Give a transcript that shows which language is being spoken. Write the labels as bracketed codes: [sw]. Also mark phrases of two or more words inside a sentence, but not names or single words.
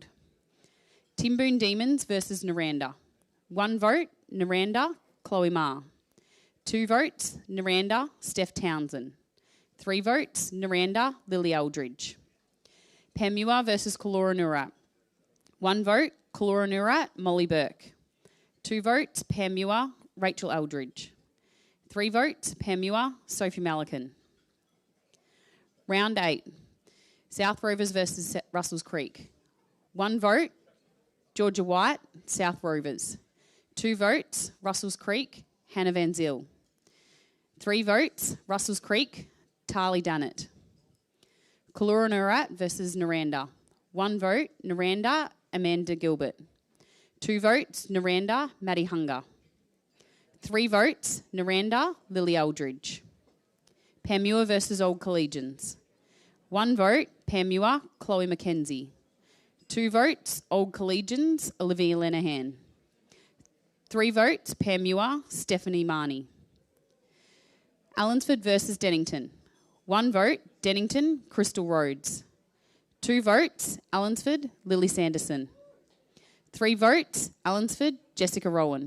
[en] Timboon Demons versus Naranda. 1 vote, Naranda, Chloe Ma. 2 votes, Naranda, Steph Townsend. 3 votes, Naranda, Lily Eldridge. Pamua versus Kaloranurat. 1 vote, Kaloranurat, Molly Burke. 2 votes, Pamua, Rachel Eldridge. 3 votes, Pamua, Sophie Malikan. Round 8, South Rovers versus Russells Creek. 1 vote, Georgia White, South Rovers. 2 votes, Russells Creek, Hannah Van Zyl. 3 votes, Russells Creek, Tarly Dunnett. Kaloranurat versus Naranda. 1 vote, Naranda, Amanda Gilbert. 2 votes, Naranda, Maddie Hunger. 3 votes, Naranda, Lily Eldridge. Pamua versus Old Collegians. 1 vote, Pamua, Chloe McKenzie. 2 votes, Old Collegians, Olivia Lenahan. 3 votes, Pamua, Stephanie Marnie. Allensford versus Dennington. 1 vote, Dennington, Crystal Rhodes. 2 votes, Allensford, Lily Sanderson. 3 votes, Allensford, Jessica Rowan.